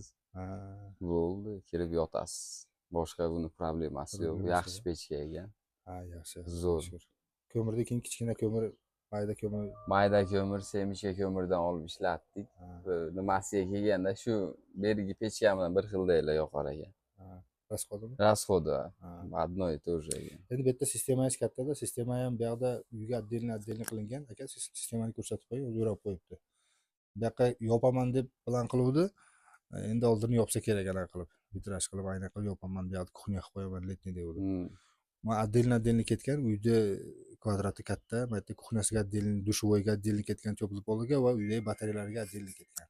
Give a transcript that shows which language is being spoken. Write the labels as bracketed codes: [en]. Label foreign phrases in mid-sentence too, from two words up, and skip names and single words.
[uz] Bo'ldi, kirib yotasiz. Boshqa buni problemasi yo'q. Yaxshi pechka ekan. Yaxshi. Zo'r. Ko'mirdan keyin kichkina ko'mir, mayda ko'mir, semichka ko'mirdan olib ishlatdik. Nimasiga kelganda shu berigi pechka bilan bir xildaylar yoqar ekan. Расходimi? [ru] Расходы. Одно и то же ekan. [uz] Endi bu yerda sistemangiz kattada, sistema ham bu yoqda uyga отдельно qilingan. Aka sistemani ko'rsatib qo'ying, o'zi yurib qo'yibdi. Bu yoqqa yopaman deb plan qiluvdi. Endi oldini yopsa kerak anaqa qilib, vitraj qilib, ayna qilib yopaman, bu yoqda kuxnya qilib qo'yaman, letniy devdi. Men отдельно ketgan, uyda kvadrati katta, bu yerda kuxnyasiga отдельно, dushovoyga отдельно ketgan cho'plib olgan va uydagi batareyalarga отдельно ketgan.